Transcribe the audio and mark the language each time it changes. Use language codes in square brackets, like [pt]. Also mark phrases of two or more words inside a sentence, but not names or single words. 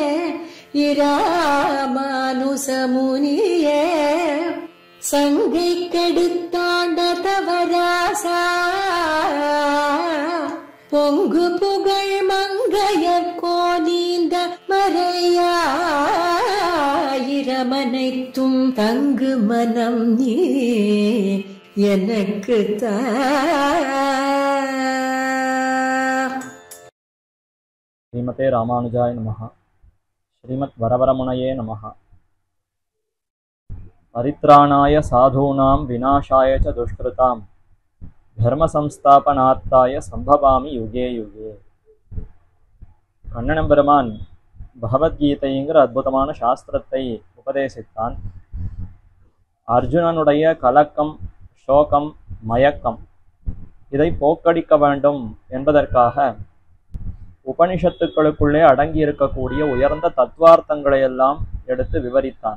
[ta] இராமானுசமுனியே சங்கை கெடுத்தாண்ட தவராசா பொங்கு புகழ் மங்கையர் கோனீந்த மறையாயிரமனைத்தும் தங்கு மனம் நீ எனக்கு தா. [sa] श्रीमते रामानुजाय नमः. श्रीमत् वरवरमुनये नमः. परित्राणाय साधूनाम् विनाशाय च दुष्कृताम् धर्म संस्थापनार्थाय सम्भवामि युगे युगे. [ta] கண்ணனம்பெருமான் பகவத்கீதைங்கிற அற்புதமான சாஸ்திரத்தை உபதேசித்தான். அர்ஜுனனுடைய கலக்கம், சோகம், மயக்கம் இதை போக்கடிக்க வேண்டும் என்பதற்காக உபனிஷத்துக்களுக்குள்ளே அடங்கி இருக்கக்கூடிய உயர்ந்த தத்துவார்த்தங்களை எல்லாம் எடுத்து விவரித்தான்.